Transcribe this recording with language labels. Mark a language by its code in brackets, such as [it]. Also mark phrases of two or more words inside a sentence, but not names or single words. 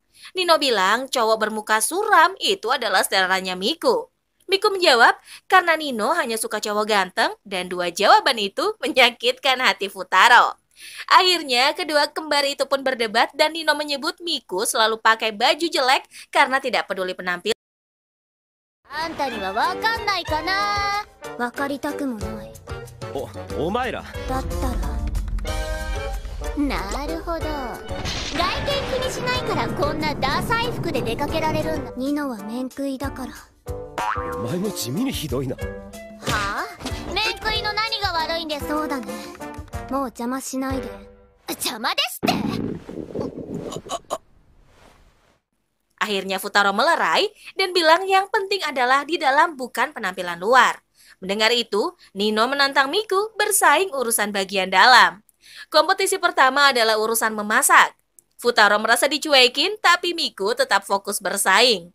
[id] Nino bilang cowok bermuka suram itu adalah saudaranya Miku. Miku menjawab karena Nino hanya suka cowok ganteng dan 2 jawaban itu menyakitkan hati Futaro. Akhirnya kedua kembar itu pun berdebat dan Nino menyebut Miku selalu pakai baju jelek karena tidak peduli penampilan. [ja] あんたにはわかんないかな。わかりたくもない。お前ら。だったら。なるほど。外見気にしないからこんなダサい服で出かけられるんだ。ニノは面食いだから。お前も地味にひどいな。はあ？面食いの何が悪いんです？そうだね。もう邪魔しないで。邪魔ですって。 [id] Akhirnya Futaro melerai dan bilang yang penting adalah di dalam bukan penampilan luar. Mendengar itu, Nino menantang Miku bersaing urusan bagian dalam. Kompetisi pertama adalah urusan memasak. Futaro merasa dicuekin tapi Miku tetap fokus bersaing.